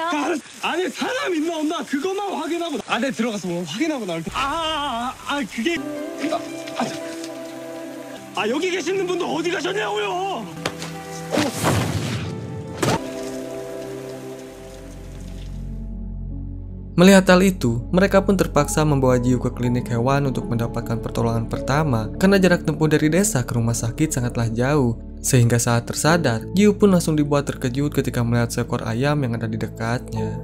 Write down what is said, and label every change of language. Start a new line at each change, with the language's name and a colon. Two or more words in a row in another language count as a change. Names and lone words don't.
Korean: 안에 사람 있나 없나 그것만 확인하고 안에 들어가서 뭐 확인하고 나올 때 그게 여기 계시는 분도 어디 가셨냐고요?
Indonesian: Melihat hal itu, mereka pun terpaksa membawa Jiu ke klinik hewan untuk mendapatkan pertolongan pertama karena jarak tempuh dari desa ke rumah sakit sangatlah jauh. Sehingga saat tersadar, Jiu pun langsung dibuat terkejut ketika melihat seekor ayam yang ada di dekatnya.